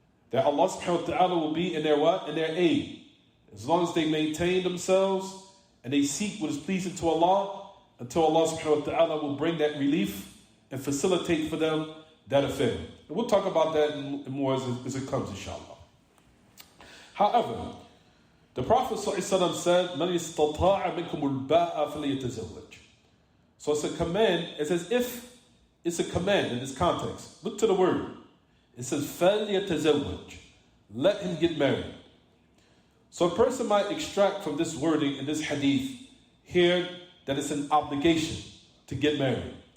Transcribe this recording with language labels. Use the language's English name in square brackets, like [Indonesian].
[English] That Allah subhanahu wa ta'ala will be in their what? In their aid. As long as they maintain themselves and they seek what is pleasing to Allah, until Allah subhanahu wa ta'ala will bring that relief and facilitate for them that affair. And we'll talk about that more as it comes, inshallah. However, the Prophet ﷺ said, [Arabic] مَنِ اسْتَطَاعَ مِنْكُمُ الْبَاءَ فَلْيَتَزَوَّجْ. [English] So it's a command. It's as if it's a command in this context. Look to the word. It says, فَلْيَتَزَوَّجْ. Let him get married. So a person might extract from this wording in this hadith here that it's an obligation to get married.